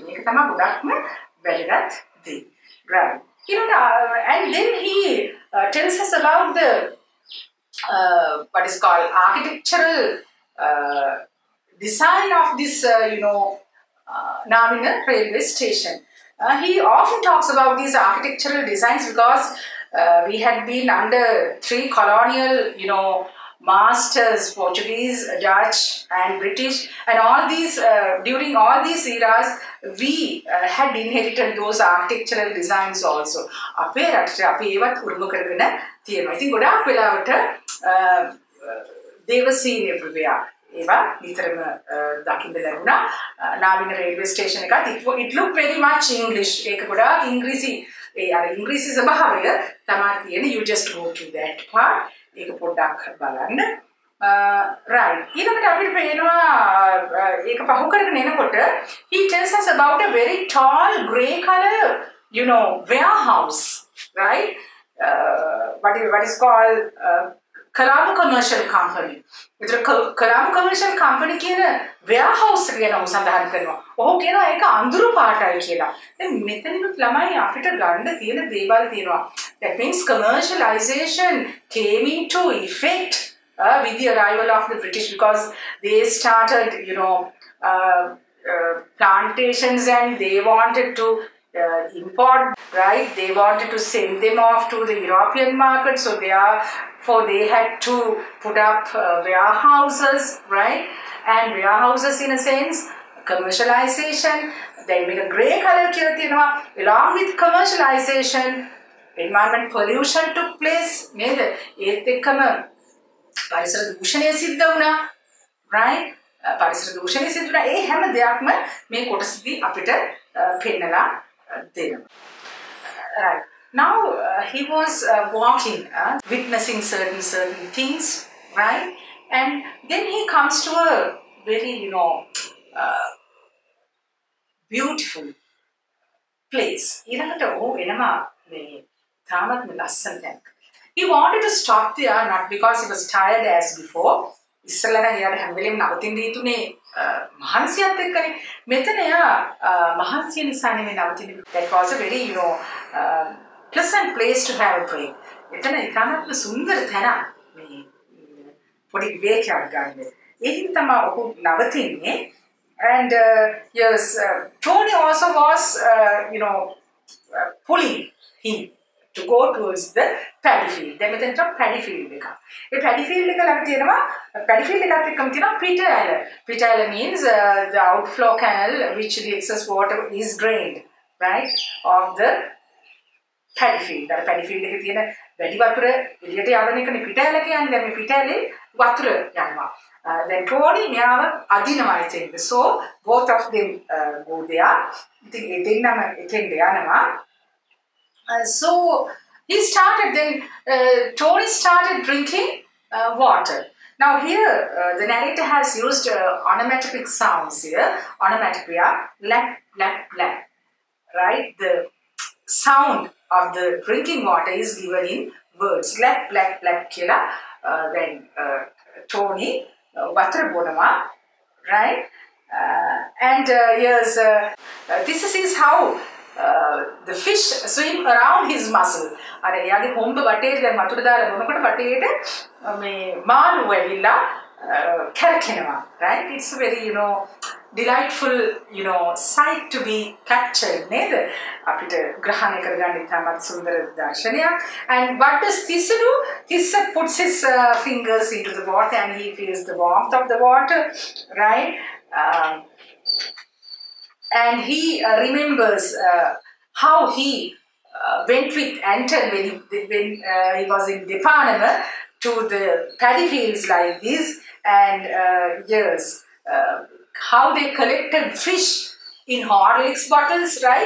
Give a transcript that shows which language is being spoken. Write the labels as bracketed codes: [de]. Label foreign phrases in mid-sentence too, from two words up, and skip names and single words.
[si] ඒක තමයි ගොඩක්ම වැදගත් දේ. [en] Right. And then he tells us about the what is called architectural design of this, Navina railway station. He often talks about these architectural designs because we had been under 3 colonial, masters, Portuguese, Dutch and British, and all these, during all these eras, we had inherited those architectural designs also. [si] Ape රටට අපි ඒවත් උරුම කරගෙන තියෙනවා. ඉතින් ගොඩාක් වෙලාවට [en] they were seen everywhere. [si] ඒවා නිතරම දකින්න ලැබුණා. නාවින රේල්වේ ස්ටේෂන් එකත් [en] it looked very much English. [si] ඒක ගොඩාක් ඉංග්‍රීසි ඉංග්‍රීසි ස්වභාවය තමයි තියෙන. [en] You just go to that part. [si] ඒක පොඩ්ඩක් බලන්න. [en] Right. [si] ඊළඟට අපිට පේනවා ඒක පහු කරගෙන එනකොට [en] he tells us about a very tall grey color, warehouse, right? What is called Colombo Commercial Company. [si] ඒතර Colombo Commercial Company කියන warehouse එක ගැන සඳහන් කරනවා. ඔහු කියනවා ඒක අඳුරු පාටයි කියලා. දැන් මෙතනිනුත් ළමයි අපිට ගන්න තියෙන දේවල් තියෙනවා. [en] That means commercialization came into effect with the arrival of the British, because they started, plantations, and they wanted to import, right? They wanted to send them off to the European market, so therefore they had to put up warehouses, right? And warehouses, in a sense, commercialization, then make a grey color කියලා. Along with commercialization, environment pollution took place. [si] නේද? ඒත් එක්කම පරිසර දූෂණය සිද්ධ වුණා, right? පරිසර දූෂණය සිද්ධ වුණා. ඒ හැම දෙයක්ම මේ කොටසදී අපිට පෙන්නලා දෙනවා. [en] Right. Now he was walking, witnessing certain things, right? And then he comes to a very, beautiful place. [si] ඊළඟට ඔහු එනවා මේ තාමත් ලස්සන තැනක. [en] He wanted to stop there, not because he was tired as before. [si] ඉස්සෙල්ලා නම් එයාට හැම වෙලෙම නවතින්න හිතුනේ මහන්සියත් එක්කනේ. මෙතන එයා මහන්සිය නිසා නෙමෙයි නවතින්නේ. [en] That was a very, pleasant place to have a break. [si] එතන ඉතාමත් සුන්දර තැනක් මේ පොඩි විවේකයක් ගන්න. ඒකින් තමයි ඔහු නවතින්නේ. [en] And yes, Tony also was, pulling him to go towards the paddy field. [si] දැන් මෙතනට [en] paddy field [si] එක. ඒ [en] paddy field [si] එක ළඟ තියෙනවා [en] paddy field [si] එකත් එක්කම තියෙනවා [en] pit alley. Pit alley means the outflow canal which the excess water is drained, right, of the paddy field. [si] අර [en] paddy field [si] එකේ තියෙන වැඩි වතුර එළියට යවන එකනේ [en] pit alley [si] කියන්නේ. දැන් මේ [en] pit alley [si] වතුර යනවා. Then Tony මෙයාව අදිනවා [en] I think. So both of them go there. [si] ඉතින් ඒ දෙන්නම එතෙන්ට යනවා. [en] So he started, then Tony started drinking water. Now here the narrator has used onomatopoeic sounds here. Onomatopoeia, lap, lap, lap, right? The sound of the drinking water is given in words. Lap, lap, lap, kila. Then Tony, water bonama, right? And yes, this is how the fish swim around his muscle. [si] අර එයාගේ හොම්බ වටේට දැන් වතුර දාලා බොනකොට වටේට මේ මාළු ඇවිල්ලා කැරකෙනවා, [en] right? It's a very, delightful, sight to be captured, [si] නේද? අපිට ග්‍රහණය කරගන්න ඉතාමත් සුන්දර දර්ශනයක්. [en] And what does Tissa do? Tissa puts his fingers into the water and he feels the warmth of the water, right? And he remembers how he went with Anton when he was in Depanama to the paddy fields like this, and yes, how they collected fish in Horlicks bottles, right?